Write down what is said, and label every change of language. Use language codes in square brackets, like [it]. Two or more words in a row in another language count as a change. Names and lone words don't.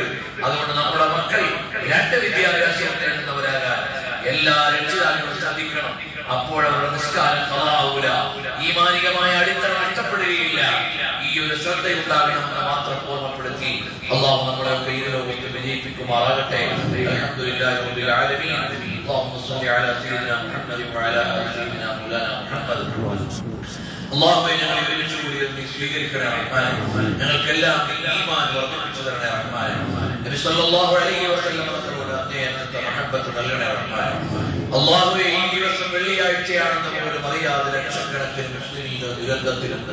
[ml] അതുകൊണ്ട് നമ്മുടെ മക്കൾ 2 വിദ്യാഭ്യാസം നേടുന്നവരാകാൻ എല്ലാ രക്ഷിതാക്കളും ശ്രദ്ധിക്കണം. അപ്പോൾ അവരുടെ നിസ്കാരം ഖളാഊല, ഈമാനികമായ അടിത്തറ നഷ്ടപ്പെടുകയില്ല. ഈ ഒരു ശ്രദ്ധയുണ്ടാകണമെന്ന് മാത്രം ഓർമ്മപ്പെടുത്തി അല്ലാഹു നമ്മളെ ഇതിലൊക്കെ വിജയിപ്പിക്കുമാറാകട്ടെ. [ar] الحمد لله رب العالمين. اللهم صل على سيدنا محمد وعلى ال سيدنا مولانا محمد. [ml] اللهم ഞങ്ങളെ ഒരുമിച്ച് കൂടി നീ സ്വീകരിക്കണേ റഹ്മാനേ. ഞങ്ങൾക്കെല്ലാം ഈമാൻ വർദ്ധിപ്പിച്ചു തരണേ റഹ്മാനേ. നബി [ar] صلى الله عليه وسلم [ml] തങ്ങളുടെ അങ്ങേയറ്റത്തെ മഹബ്ബത്ത് നൽകണേ റഹ്മാനേ. അല്ലാഹുവേ, ഈ ദിവസം വെള്ളിയാഴ്ചയാണെന്ന് പോലും അറിയാതെ ലക്ഷക്കണക്കിന് മുസ്ലിമീങ്ങൾ ദുരന്തത്തിലുണ്ട്.